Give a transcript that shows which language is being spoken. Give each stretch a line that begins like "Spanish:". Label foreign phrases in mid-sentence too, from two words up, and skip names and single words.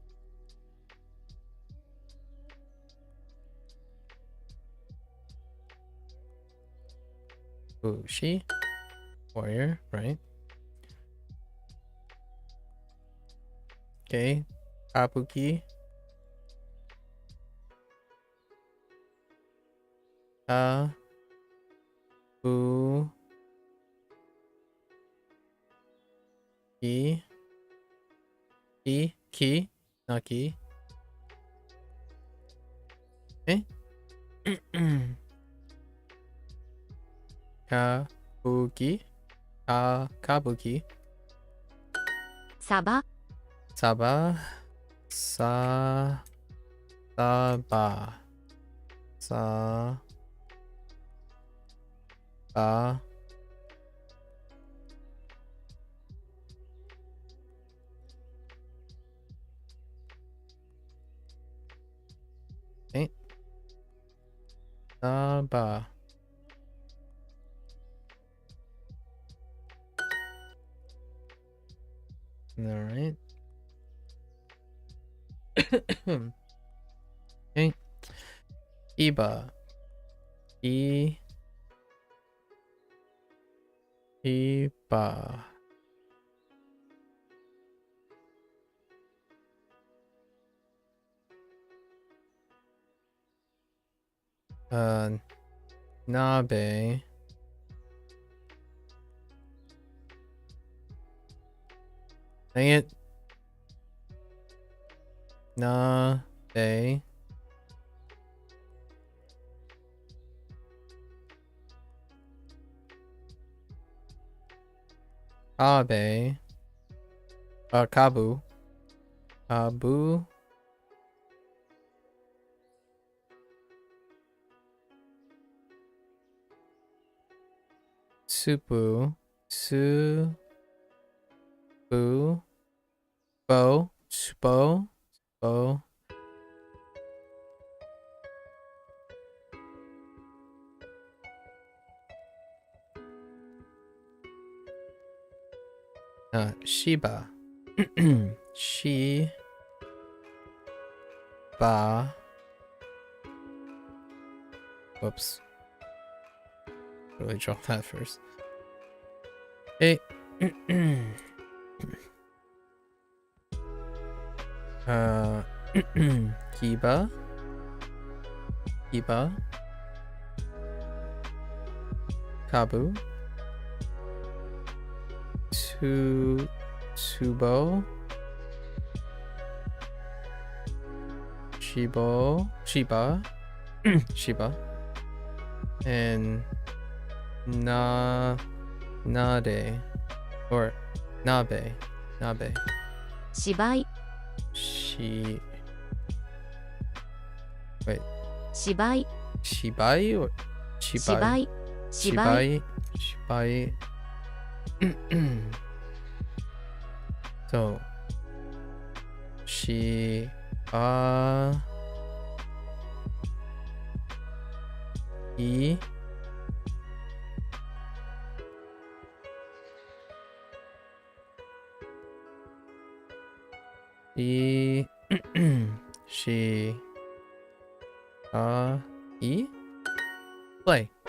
Japanese: Ushi.
English: Warrior, right? Okay.
Japanese: Kabuki. Bu. Ki.
English: Ki. Not ki. Okay.
Japanese: Kabuki. Kabuki. サバ Saba. Saba. Sa. Ba.
English: Okay.
Japanese: Saba.
English: All right. Okay.
Japanese: Iba. Iba. Nabe.
English: Dang it.
Japanese: Nabe. Abe. Kabu. Kabu. Supu. Su. Boo. Bo. Bo. Bo. Shiba. She. Ba.
English: Whoops. Really draw that first. Hey. Kiba.
Japanese: Kiba. Kabu. Tubo. Shiba. Shiba. And Nade. Or Nabe. 芝居
English: Wait.
Japanese: 芝居 Shibai or 芝 Shibai? 居芝居 Shibai.
English: So E E she E play.